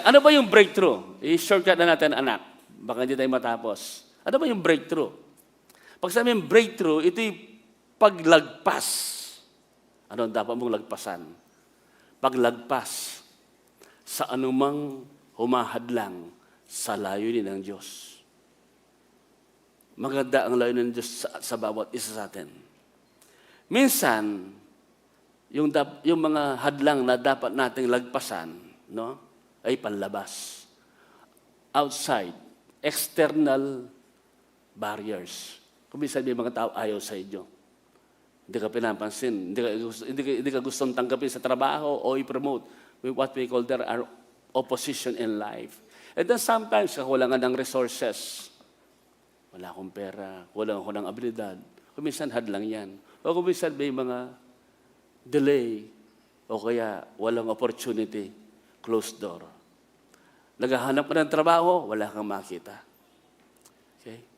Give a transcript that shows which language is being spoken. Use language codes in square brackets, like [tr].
[tl] Ano ba yung breakthrough? I-shortcut na natin, anak. Baka hindi tayo matapos. Ano ba yung breakthrough? Pag sabihin breakthrough, ito yung paglagpas. Ano ang dapat mong lagpasan? Paglagpas sa anumang humahadlang sa layunin ng Diyos. Maganda ang layunin ng Diyos sa bawat isa sa atin. Minsan, yung mga hadlang na dapat nating lagpasan, no, ay panlabas. [en] Outside, external barriers. [tl] Kung minsan may mga tao ayaw sa inyo. Hindi ka pinapansin. Hindi ka gustong tanggapin sa trabaho o i-promote. [en] What we call there are opposition in life. And then sometimes, [tl] kakulangan ng [en] resources. [tl] Wala akong pera, wala akong ng abilidad. Kuminsan hadlang yan. O kuminsan may mga delay o kaya walang opportunity, closed door. Naghahanap ka ng trabaho, wala kang makita. Okay?